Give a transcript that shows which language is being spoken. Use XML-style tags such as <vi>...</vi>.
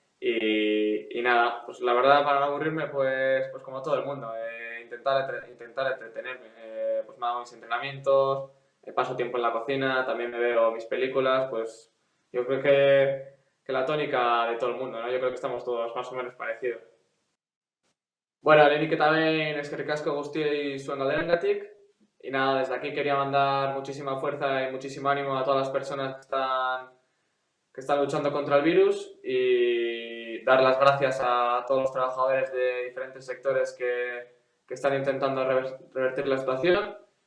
<es>Y nada, pues la verdad para no aburrirme, pues como todo el mundo, intentar entretenerme. Pues me hago mis entrenamientos, paso tiempo en la cocina, también me veo mis películas, pues yo creo que la tónica de todo el mundo, ¿no? Yo creo que estamos todos más o menos parecidos.</es> <eu>Bueno, lehenik eta behin eskerrik asko guztiei zuen galderengatik.</eu> <es>Y nada, desde aquí quería mandar muchísima fuerza y muchísimo ánimo a todas las personas que están luchando contra el virus y dar las gracias a todos los trabajadores de diferentes sectores que están intentando revertir la situación.</es>